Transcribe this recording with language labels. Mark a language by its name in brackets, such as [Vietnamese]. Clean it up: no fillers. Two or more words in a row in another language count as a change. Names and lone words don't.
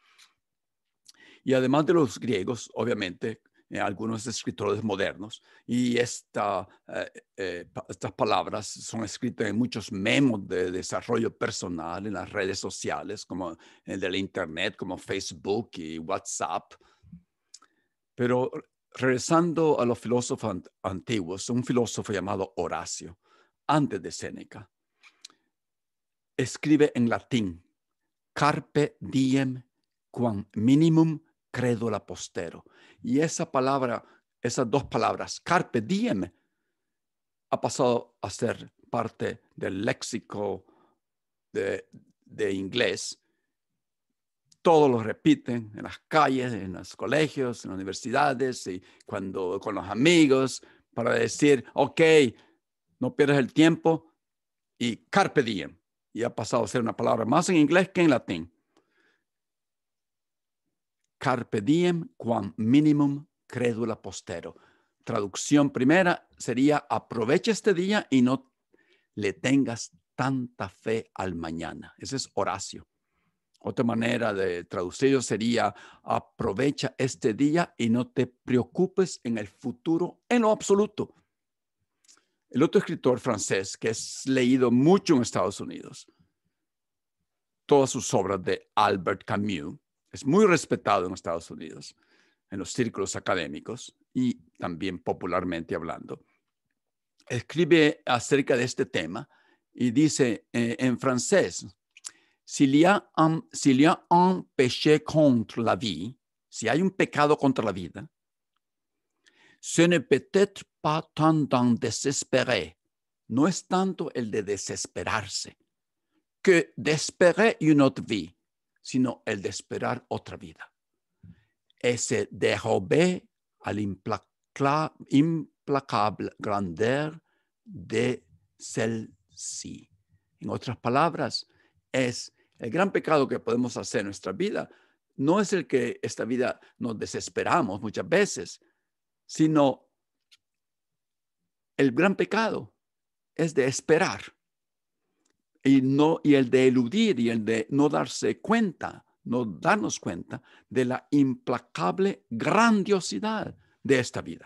[Spanish] Y además de los griegos, obviamente, algunos escritores modernos, y estas palabras son escritas en muchos memos de desarrollo personal en las redes sociales, como el de la internet, como Facebook y WhatsApp. Pero regresando a los filósofos antiguos, un filósofo llamado Horacio, antes de Séneca, escribe en latín: [Latin] carpe diem quam minimum credula postero. [Spanish] Y esa palabra, esas dos palabras, [Latin] carpe diem, [Spanish] ha pasado a ser parte del léxico de inglés. Todos lo repiten en las calles, en los colegios, en las universidades y cuando con los amigos, para decir, ok, no pierdas el tiempo, y [Latin] carpe diem. [Spanish] Y ha pasado a ser una palabra más en inglés que en latín. [Latin] Carpe diem quam minimum credula postero. [Spanish] Traducción primera sería: aprovecha este día y no le tengas tanta fe al mañana. Ese es Horacio. Otra manera de traducirlo sería: aprovecha este día y no te preocupes en el futuro en lo absoluto. El otro escritor francés que es leído mucho en Estados Unidos, todas sus obras de Albert Camus. Es muy respetado en Estados Unidos, en los círculos académicos y también popularmente hablando. Escribe acerca de este tema y dice en francés, [French] s'il y a un péché contre la vie, [Spanish] si hay un pecado contra la vida, [French] ce n'est peut-être pas tant d'en désespérer, [Spanish] no es tanto el de desesperarse, [French] que d'espérer une autre vie, [Spanish] sino el de esperar otra vida. [French] Et se dérober à l'implacable grandeur de celle-ci. [Spanish] En otras palabras, es el gran pecado que podemos hacer en nuestra vida. No es el que esta vida nos desesperamos muchas veces, sino el gran pecado es de esperar y el de eludir y el de no darse cuenta, no darnos cuenta de la implacable grandiosidad de esta vida.